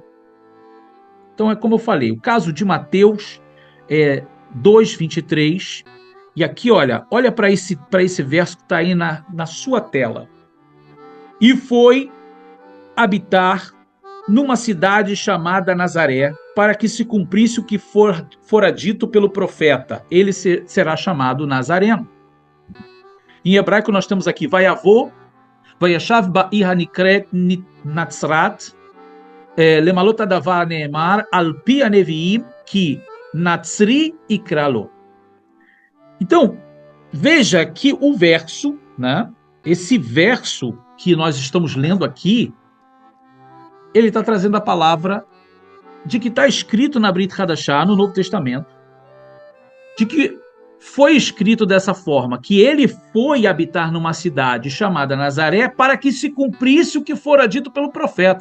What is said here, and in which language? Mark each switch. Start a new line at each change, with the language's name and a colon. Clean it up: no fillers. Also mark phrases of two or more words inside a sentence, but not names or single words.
Portuguese: Então é como eu falei, o caso de Mateus 2:23, e aqui, olha para esse verso que está aí na sua tela. E foi habitar numa cidade chamada Nazaré, para que se cumprisse o que fora dito pelo profeta. Ele será chamado Nazareno. Em hebraico nós temos aqui,
Hebrew: ויבוא, וישב בעיר הנקראת נצרת, למלאת הדבר הנאמר, על פי הנביאים, כי נצרי יקרא לו.
Portuguese: Então, veja que o verso né? Esse verso que nós estamos lendo aqui, ele está trazendo a palavra de que está escrito na Brit Hadashah, no Novo Testamento, de que foi escrito dessa forma, que ele foi habitar numa cidade chamada Nazaré para que se cumprisse o que fora dito pelo profeta.